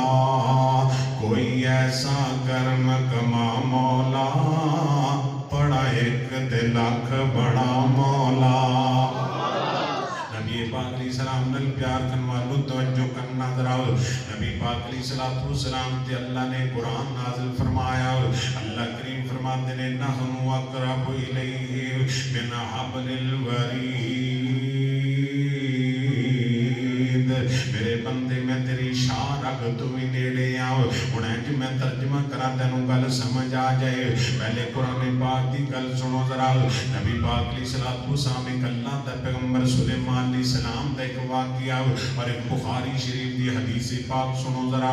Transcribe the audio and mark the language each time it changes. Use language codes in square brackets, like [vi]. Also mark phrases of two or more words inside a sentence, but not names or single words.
[pa] کوئی ایسا کرم کما مولا، پڑھا اک تے لکھ بڑا مولا. نبی پاک علیہ السلام نال پیار کرن والو توجہ کرنا ذرا. نبی پاک [ar] عليه الصلاة والسلام [pa] تے اللہ نے قرآن نازل فرمایا. اللہ کریم فرماندے نے [ar] نحن أقرب إليه من حبل الوريد. [pa] میرے بندے میں تیری شان رکھ توں وی نیڑے آؤ. ہن انج میں ترجمہ کراں تینوں گل سمجھ آ جائے. پہلے قرآن پاک دی گل سنو ذرا۔ نبی پاک [ar] عليه الصلاة والسلام [pa] اک اللہ دا پیغمبر سلیمان [ar] عليه السلام [pa] دا اک واقعہ تے اک بخاری شریف دی حدیث پاک سنو ذرا.